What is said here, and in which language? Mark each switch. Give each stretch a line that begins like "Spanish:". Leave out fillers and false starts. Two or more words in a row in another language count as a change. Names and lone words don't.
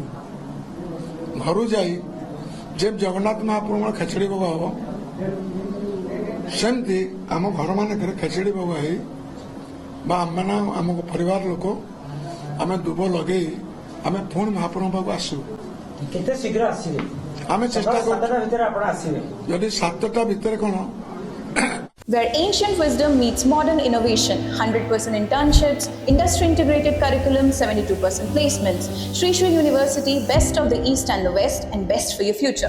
Odia: ଘରୁ ଯାଇ ଯେ ଜଗନ୍ନାଥ ମହାପ୍ରଭୁଙ୍କର ଖେଚୁଡ଼ି ଭୋଗ ହବ, ସେମିତି ଆମ ଘର ମାନଙ୍କରେ ଖେଚୁଡ଼ି ଭୋଗ ହେଇ ବା ଆମମାନେ ଆମ ପରିବାର ଲୋକ ଆମେ ଦୁବ ଲଗେଇ ଆମେ ପୁଣି ମହାପ୍ରଭୁଙ୍କ ପାଖକୁ ଆସିବୁ। କେତେ ଶୀଘ୍ର ଆସିବେ? ଆମେ ଚେଷ୍ଟା କରୁ, 7ଟା ଭିତରେ ଆପଣ ଆସିବେ। ଯଦି 7ଟା ଭିତରେ କ'ଣ,
English: Where ancient wisdom meets modern innovation, 100% internships, industry integrated curriculum, 72% placements. Sri Sri University, best of the East and the West, and best for your future.